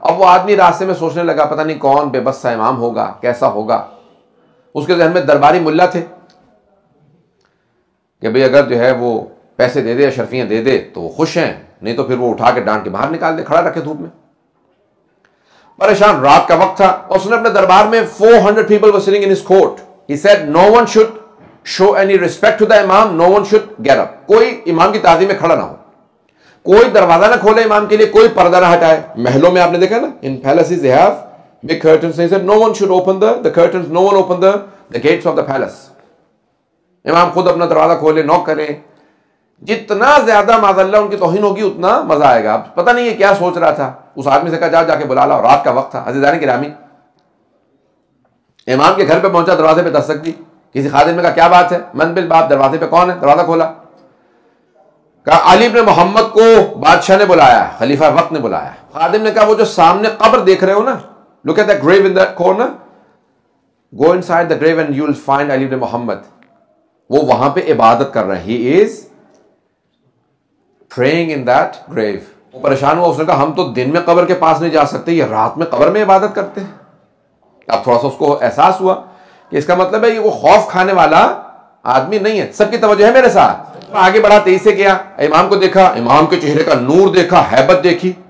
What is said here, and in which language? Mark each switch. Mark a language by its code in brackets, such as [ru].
[ur] اب وہ آدمی راستے میں سوچنے لگا پتہ نہیں کون بے بس سا امام ہوگا، کیسا ہوگا. اس کے ذہن میں درباری ملا تھے کہ بھئی اگر جو ہے وہ پیسے دے دے، اشرفیاں دے دے تو وہ خوش ہیں، نہیں تو پھر وہ اٹھا کے ڈانٹ کے باہر نکال دے، کھڑا رکھے دھوپ میں. پریشان، رات کا وقت تھا. اس نے اپنے دربار میں [en] 400 people were sitting in his court. He said no one should show any respect to the imam, no one should get up. [ur] کوئی امام کی تعظیم میں کھڑا نہ ہو، کوئی دروازہ نہ کھولے امام کے لیے، کوئی پردہ نہ ہٹائے. محلوں میں آپ نے دیکھا نا، [en] in palaces they have big curtains. He said no one should open the curtains, no one open the gates of the palace. [ur] امام خود اپنا دروازہ کھولے، نوک کرے. جتنا زیادہ معاذ اللہ ان کی توہین ہوگی اتنا مزہ آئے گا. اب پتہ نہیں یہ کیا سوچ رہا تھا. اس آدمی سے کہا جا کے بلا لاؤ. رات کا وقت تھا. عزیزان گرامی، امام کے گھر پہ پہنچا، دروازے پہ دستک دی. کسی خادم نے کہا کیا بات ہے؟ [ar] من بالباب، [ur] دروازے پہ کون ہے؟ دروازہ کھولا، کہا علی ابن محمد کو بادشاہ نے بلایا، خلیفہ وقت نے بلایا. خادم نے کہا وہ جو سامنے قبر دیکھ رہے ہو نا، [en] look at that grave in that corner, go inside the grave and you will find Ali ibn Muhammad. [ur] وہ وہاں پہ عبادت کر رہے ہیں. [en] He is praying in that grave. [ur] وہ پریشان ہوا. اس نے کہا ہم تو دن میں قبر کے پاس نہیں جا سکتے، یہ رات میں قبر میں عبادت کرتے ہیں. اب تھوڑا سا اس کو احساس ہوا کہ اس کا مطلب ہے یہ وہ خوف کھانے والا آدمی نہیں ہے. سب کی توجہ ہے میرے ساتھ. آگے بڑھا، تیزی سے گیا، امام کو دیکھا، امام کے چہرے کا نور دیکھا، ہیبت دیکھی.